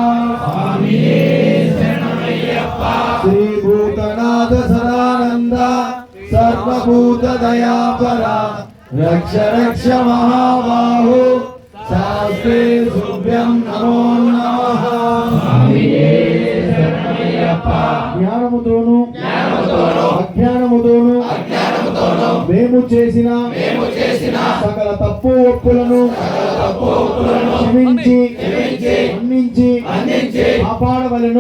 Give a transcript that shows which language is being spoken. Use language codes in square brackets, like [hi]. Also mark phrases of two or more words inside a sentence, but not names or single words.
[sa] श्रीभूतनाथ सदानन्द सर्वभूतदयापरा रक्ष रक्ष महाबाहो शास्त्रे तुभ्यं नमो नमः। [te] జ్ఞానముతోను అజ్ఞానముతోను మేము చేసిన సకల తప్పు ఒప్పులను క్షమించి మన్నించి కాపాడవలెను.